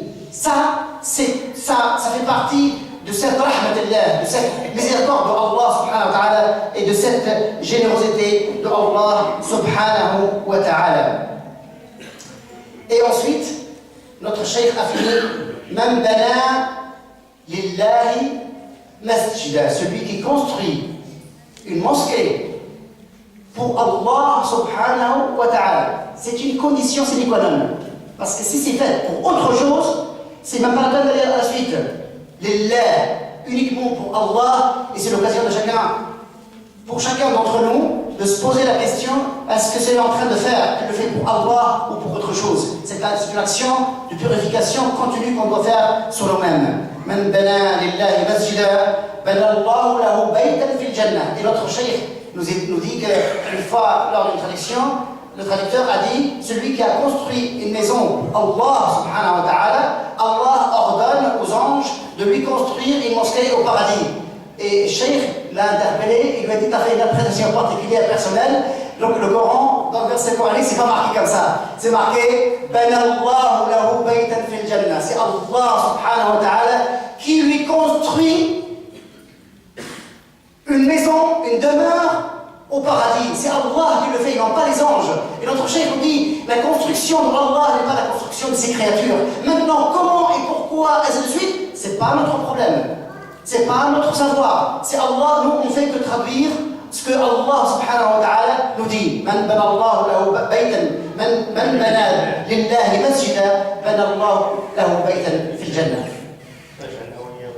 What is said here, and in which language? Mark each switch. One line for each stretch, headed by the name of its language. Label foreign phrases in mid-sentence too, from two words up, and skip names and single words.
French: Ça fait partie de cette rahmatillah, de cette miséricorde de
Arabic: الله سبحانه وتعالى
French: et de cette générosité de
Arabic: الله سبحانه وتعالى.
French: Et ensuite, notre cheikh a fini
Arabic: من بنى لله مسجدا,
French: celui qui construit une mosquée pour
Arabic: الله سبحانه وتعالى.
French: C'est une condition sine qua non. Parce que si c'est fait pour autre chose, c'est même pas la peine d'aller à la suite. Lillah, uniquement pour Allah, et c'est l'occasion pour chacun d'entre nous, de se poser la question, est-ce que c'est en train de faire, qu'il le fait pour Allah ou pour autre chose? C'est une action de purification continue qu'on doit faire sur nous-mêmes.
Arabic: من بنى لله مسجدا بنى الله له بيتا في الجنة.
French: Et notre cheikh nous dit qu'une fois, lors d'une traduction, le traducteur a dit celui qui a construit une maison pour
Arabic: الله سبحانه وتعالى,
French: Allah ordonne aux anges de lui construire une mosquée au paradis. Et Cheikh l'a interpellé, il lui a dit t'as fait une interprétation particulière personnelle. Donc le Coran, dans le verset coranique, c'est pas marqué comme ça. C'est marqué
Arabic: بنى الله له بيتا في الجنة.
French: C'est
Arabic: الله سبحانه وتعالى
French: qui lui construit une maison, une demeure au paradis. C'est Allah qui le fait, non pas les anges. Et notre cheikh nous dit, la construction de Allah n'est pas la construction de ses créatures. Maintenant, comment et pourquoi, ainsi de suite, c'est pas notre problème. C'est pas notre savoir. C'est Allah, nous on fait que traduire ce que
Arabic: الله سبحانه وتعالى
French: nous dit.
Arabic: من بنى الله له بيتا، من بنى لله مسجدا، بنى الله له بيتا في الجنة.